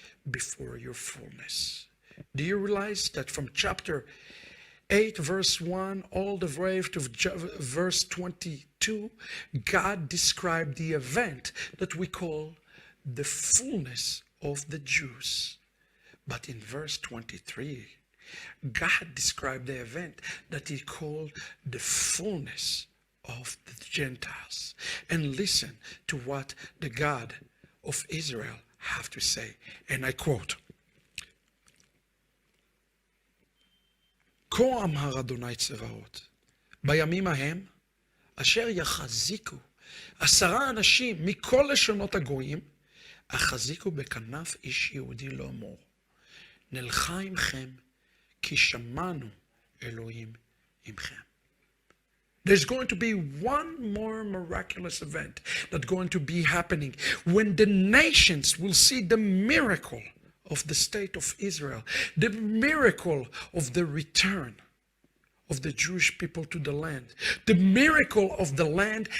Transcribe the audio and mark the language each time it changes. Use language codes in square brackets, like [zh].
[en] before your fullness. Do you realize that from chapter 8 verse 1 all the way to verse 22, God described the event that we call the fullness of the Jews. But in verse 23, God described the event that he called the fullness of the Gentiles. And listen to what the God of Israel have to say. And I quote, [he] כה אמר אדוני צבאות, בימים ההם, אשר יחזיקו 10 אנשים מכל לשונות הגויים, החזיקו בכנף איש יהודי לאמור, נלכה עמכם, כי שמענו אלוהים עמכם. [en] There's going to be one more miraculous event that's going to be happening when the nations will see the miracle of the state of Israel, the miracle of the return of the Jewish people to the land, the miracle of the land.